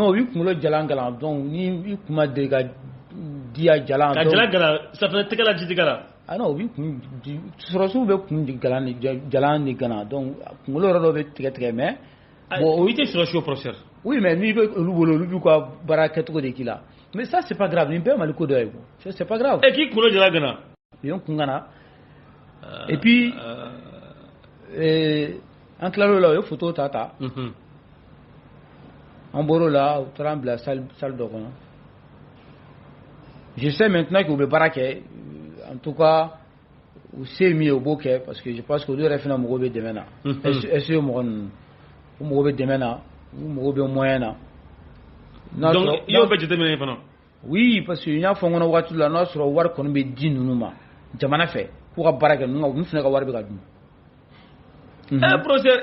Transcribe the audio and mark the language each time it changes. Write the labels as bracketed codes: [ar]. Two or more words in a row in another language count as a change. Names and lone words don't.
[bm] non u b'i kunkolo jalan gana donc ni i kun ma deli ka diya jalan ka jalan gana safunɛ tɛgɛ la ji tɛgɛ la non u b'i kun sɔrɔsiw bɛ kun jalan de gana donc kunkolo yɔrɔ dɔ bɛ tigɛ mais bon i tɛ sɔrɔsi o professeur oui mais n'i bɛ olu bolo olu b'u ka baara kɛcogo de k'i la [fr] mais ça c'est pas grave [bm] nin bɛɛ Mali ko dɔ ye [fr] c'est pas grave [bm] k'i kunkolo jalan gana u ye n kun gana [fr] et puis [bm] an tilal'o la u ye photo ta an bɔr'o la u taara an bila salle dɔ kɔnɔ [fr] je sais maintenant que [bm] u bɛ baara kɛ [fr] en tout cas [bm] u se min ye u b'o kɛ [fr] parce que je pense que [bm] olu yɛrɛ fana mago bɛ dɛmɛ na SE mɔgɔ ninnu u mago bɛ dɛmɛ na u mago bɛ moyen na donc i y'o bɛɛ jateminɛ fana [fr] oui parce que [bm] n y'a fɔ n kɔnɔ waati la n'a sɔrɔ wari kɔni bɛ di ninnu ma jamana fɛ k'u ka baara kɛ ninnu fana ka wari bɛ ka dun professeur